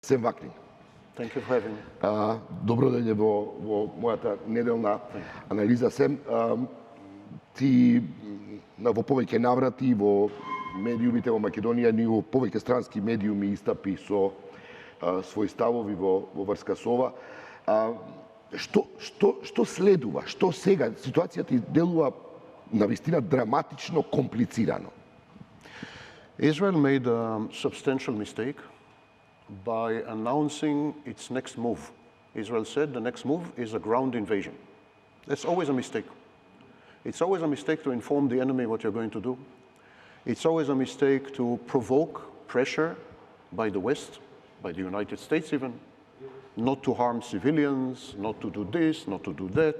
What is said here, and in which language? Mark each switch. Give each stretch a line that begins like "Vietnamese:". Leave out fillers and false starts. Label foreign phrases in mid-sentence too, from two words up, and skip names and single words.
Macedonian: Сем Вакнин.
English: Thank you for having me.
Macedonian: Добро дојде во мојата неделна анализа. Сем, ти во повеќе наврати во медиумите во Македонија, ни во повеќе странски медиуми истапи со своји ставови во врска со ова. Што следува? Што сега? Ситуацијата делува навистина драматично комплицирано.
English: Israel made a substantial mistake by announcing its next move. Israel said the next move is a ground invasion. That's always a mistake. It's always a mistake to inform the enemy what you're going to do. It's always a mistake to provoke pressure by the West, by the United States even, not to harm civilians, not to do this, not to do that.